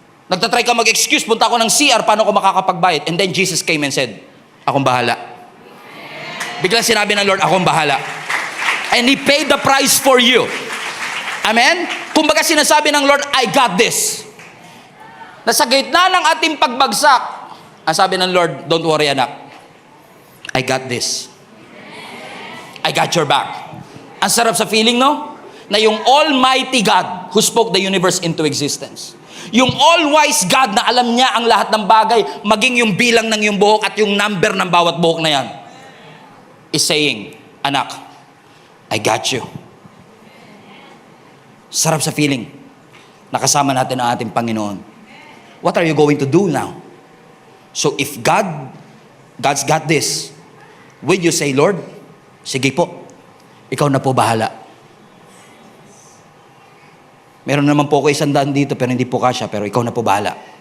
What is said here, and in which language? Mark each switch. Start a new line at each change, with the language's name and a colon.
Filipino: Nagtatry ka mag-excuse, punta ako ng CR, paano ko makakapagbayad?
English: And then Jesus came and said,
Filipino: akong bahala. Biglang sinabi ng Lord, akong bahala.
English: And He paid the price for you.
Filipino: Amen? Kumbaga sinasabi ng Lord,
English: I got this.
Filipino: Nasa gitna ng ating pagbagsak, ang sabi ng Lord,
English: don't worry
Filipino: anak.
English: I got this. I got your back.
Filipino: Ang sarap sa feeling, no?
English: Na yung Almighty God who spoke the universe into existence.
Filipino: Yung all-wise God na alam niya ang lahat ng bagay, maging yung bilang ng yung buhok at yung number ng bawat buhok na yan,
English: is saying,
Filipino: anak,
English: I got you.
Filipino: Sarap sa feeling. Nakasama natin ang ating Panginoon.
English: What are you going to do now? So if God's got this, will you say, Lord,
Filipino: sige po, ikaw na po bahala. Meron naman po ako 100 dito, pero hindi po kasya, pero ikaw na po bahala.